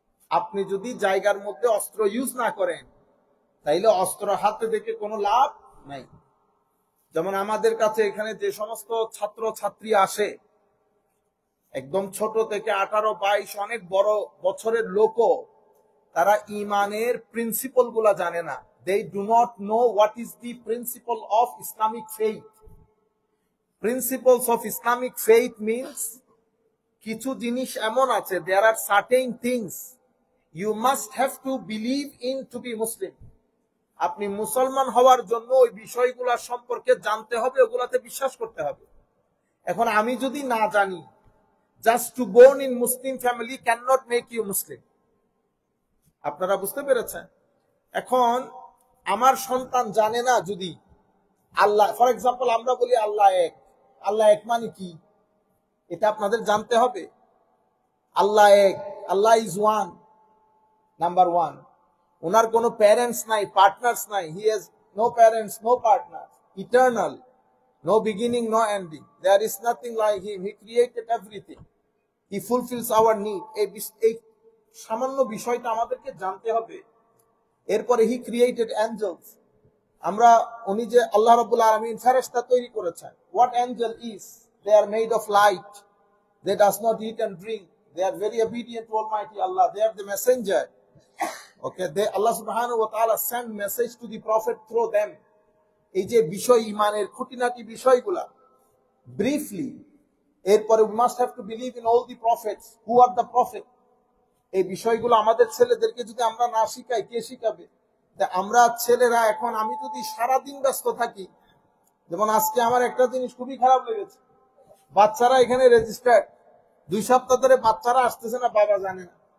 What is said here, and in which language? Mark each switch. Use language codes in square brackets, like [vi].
[bn] আপনি যদি জায়গার মধ্যে অস্ত্র ইউজ না করেন, তাইলে অস্ত্র হাতে দেখে কোনো লাভ নাই। যেমন আমাদের কাছে এখানে যে সমস্ত ছাত্র ছাত্রী আসে, একদম ছোট থেকে 18-22 অনেক বড় বছরের লোকও, তারা ঈমানের প্রিন্সিপল গুলা জানে না। [en] They do not know what is the principle of Islamic faith. Principles of Islamic faith means [bn] কিছু জিনিস এমন আছে, [en] there are certain things you must have to believe in to be Muslim. [bn] আপনি মুসলমান হওয়ার জন্য ওই বিষয়গুলা সম্পর্কে জানতে হবে, ওগুলাতে বিশ্বাস করতে হবে। এখন আমি যদি না জানি, [en] just to born in Muslim family cannot make you Muslim. [bn] আপনারা বুঝতে পেরেছেন? এখন আমার সন্তান জানে না, যদি আল্লাহ, [en] for example [bn] আমরা বলি আল্লাহ এক, আল্লাহ এক মানে কি এটা আপনাদের জানতে হবে। আল্লাহ এক, আল্লাহ [en] Is one, number one. [bn] ওনার কোনো প্যারেন্টস নাই, পার্টনার্স নাই। [en] He has no parents, no partner, eternal, no beginning, no ending. There is nothing like him. He created everything. He fulfills our need. [bn] এই সামান্য বিষয়টা আমাদেরকে জানতে হবে। এরপরে [en] He created angels. [bn] আমরা উনি যে আল্লাহ রাব্বুল আলামিন ফেরেশতা তৈরি করেছেন। [en] What angel is? They are made of light. They does not eat and drink. They are very obedient to Almighty Allah. They are the messenger. Okay, Allah subhanahu wa ta'ala send message to the prophet through them. [bn] এই যে বিষয় ইমানের খুঁটিনাটি বিষয়গুলা [en] briefly, এরপরে we must have to believe in all the prophets. Who are the prophet? [bn] এই বিষয়গুলো আমাদের ছেলেদেরকে যদি আমরা না শিখাই, কে শিখাবে? আমরা ছেলেরা এখন, আমি যদি সারাদিন ব্যস্ত থাকি, যেমন আজকে আমার একটা জিনিস খুবই খারাপ লেগেছে, বাচ্চারা এখানে রেজিস্টার্ড, 2 সপ্তাহ ধরে বাচ্চারা আসতেছে না, বাবা জানে না।